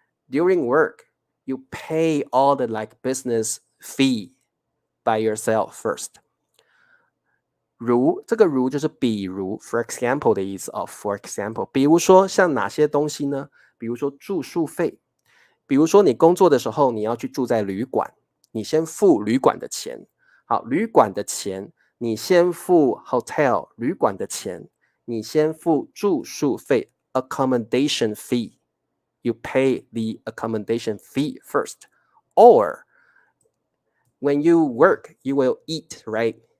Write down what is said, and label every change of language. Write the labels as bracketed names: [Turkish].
[English] During work, you pay all the like business fee by yourself first。 [Chinese] 这个如就是比如 [English] for example [Chinese] 的意思for example， 比如说像哪些东西呢？比如说住宿费，比如说你工作的时候你要去住在旅馆，你先付旅馆的钱。好，旅馆的钱你先付 hotel 旅馆的钱，你先付住宿费 accommodation fee。 [English] You pay the accommodation fee first. Or when you work, you will eat, right?